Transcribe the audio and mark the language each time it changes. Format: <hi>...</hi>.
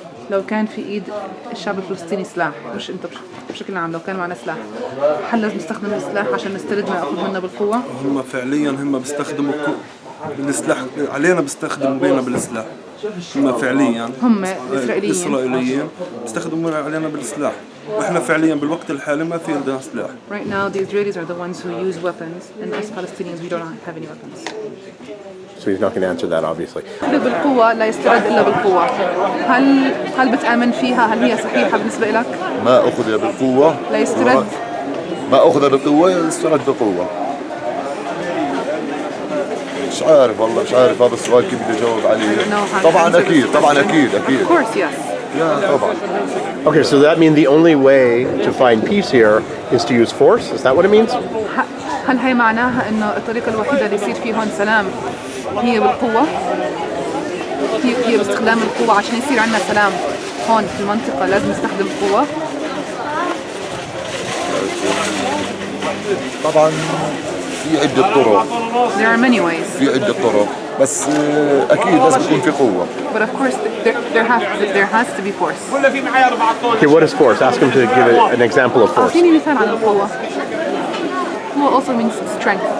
<ar>لو كان في ايد الشعب الفلسطيني سلاح، مش انت بشكل عام، لو كان معنا سلاح، هل لازم نستخدم السلاح عشان نسترد ما ياخذ منا بالقوة؟ هم فعليا بيستخدموا بالسلاح علينا، بيستخدموا بينا بالسلاح. هم فعليا هم الإسرائيليين بيستخدموا علينا بالسلاح، واحنا فعليا بالوقت الحالي ما في عندنا سلاح.</ar> <en>Right now, the Israelis are the ones who use weapons, and us Palestinians, we don't have any weapons. So he's not going to answer that, obviously.</en> <ar>بالقوة لا يسترد إلا بالقوة. هل بتآمن فيها؟ هل هي صحيحة بالنسبة لك؟ ما أخذ بالقوة لا يسترد. ما أخذ بالقوة يسترد بالقوة. مش عارف والله، مش عارف هذا السؤال كيف بدي أجاوب عليه. طبعا أكيد</ar> <en>Of course, yes.</en> <ar>يا طبعا.</ar> <en>Okay, so that means the only way to find peace here is to use force? Is that what it means?</en> <ar>هل هي معناها إنه الطريقة الوحيدة اللي يصير فيه هون سلام هي بالقوة؟ هي باستخدام القوة عشان يصير عندنا سلام هون في المنطقة لازم نستخدم القوة؟ طبعا في عدة طرق.</ar> <en>There are many ways.</en> <ar>في عدة طرق بس أكيد لازم يكون في قوة.</ar> <en>But of course there has to be force. Okay, what is force? Ask him to give an example of force.</en> <ar>أعطيني مثال عن القوة.</ar> <en>القوة also means strength.</en>